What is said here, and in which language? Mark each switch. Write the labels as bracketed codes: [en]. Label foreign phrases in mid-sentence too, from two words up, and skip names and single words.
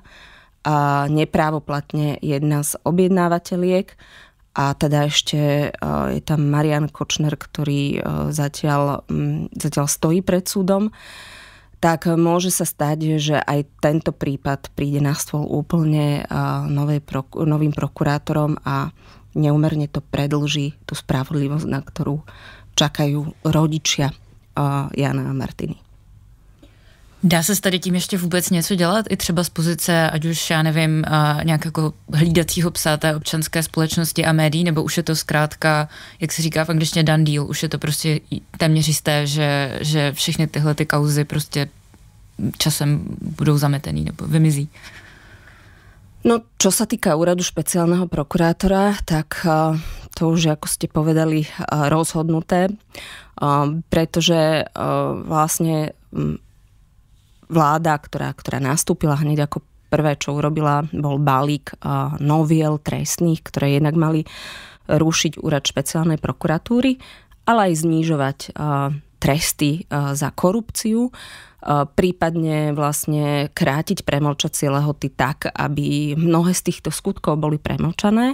[sk] a neprávoplatne jedna z objednávateľiek, a teda ešte je tam Marian Kočner, ktorý zatiaľ stojí pred súdom, tak môže sa stať, že aj tento prípad príde na stôl úplne novým prokurátorom a neúmerne to predĺží tú spravodlivosť, na ktorú čakajú rodičia Jana a Martiny. [cs] Dá se s tady tím ještě vůbec něco dělat? I třeba z pozice, ať už, já nevím, nějak jako hlídacího psa té občanské společnosti a médií, nebo už je to zkrátka, jak se říká v angličtině, [en] done deal, [cs] už je to prostě téměř jisté, že všechny tyhle ty kauzy prostě časem budou zametený nebo vymizí? [sk] No, čo sa týka úradu špeciálneho prokurátora, tak to už, ako ste povedali, rozhodnuté, pretože vlastne vláda, ktorá nastúpila hneď ako prvé, čo urobila, bol balík noviel trestných, ktoré jednak mali rušiť úrad špeciálnej prokuratúry, ale aj znižovať tresty za korupciu, prípadne vlastne krátiť premlčacie lehoty tak, aby mnohé z týchto skutkov boli premlčané.